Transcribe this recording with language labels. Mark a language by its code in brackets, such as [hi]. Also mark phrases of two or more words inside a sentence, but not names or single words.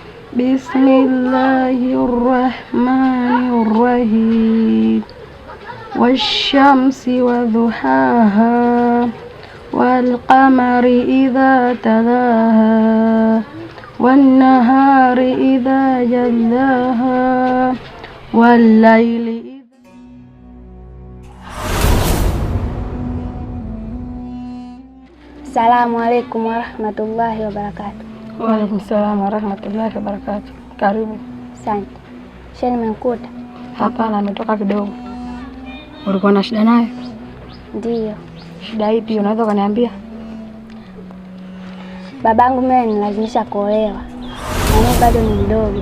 [ar] بسم الله الرحمن الرحيم. والشمس وضحاها والقمر إذا تلاها والنهار إذا جلاها والليل. السلام عليكم ورحمة الله وبركاته. وعليكم السلام ورحمة الله وبركاته. [sw] Karibu. Asante. Shehe nimekuta? Hapana, ametoka kidogo. Ulikuwa na shida naye? Ndiyo. Shida ipi unaweza kuniambia? Babangu mimi ananilazimisha kuolewa. Mimi bado ni mdogo.